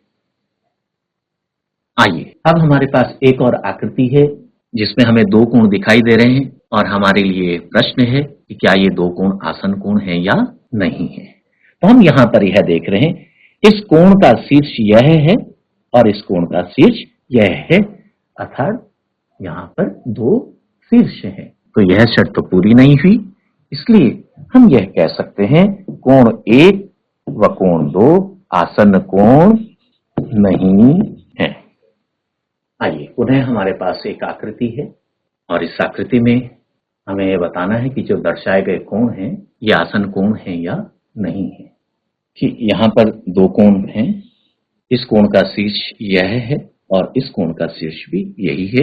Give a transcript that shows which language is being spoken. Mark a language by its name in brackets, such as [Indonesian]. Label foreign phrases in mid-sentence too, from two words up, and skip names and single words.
[Hindi] आइए अब हमारे पास एक और आकृति है जिसमें हमें दो कोण दिखाई दे रहे हैं और हमारे लिए प्रश्न है कि क्या ये दो कोण आसन्न कोण है या नहीं है। तो हम यहां पर यह देख रहे हैं, इस कोण का शीर्ष यह है और इस कोण का शीर्ष यह है, अर्थात यहां पर दो शीर्ष हैं। तो यह शर्त तो पूरी नहीं हुई, इसलिए हम यह कह सकते हैं कोण 1 व कोण 2 आसन्न कोण नहीं है। आइए पुनः हमारे पास एक आकृति है और इस आकृति में हमें यह बताना है कि जो दर्शाए गए कोण हैं ये आसन्न कोण हैं या नहीं है। कि यहां पर दो कोण हैं, इस कोण का शीर्ष यह है और इस कोण का शीर्ष भी यही है।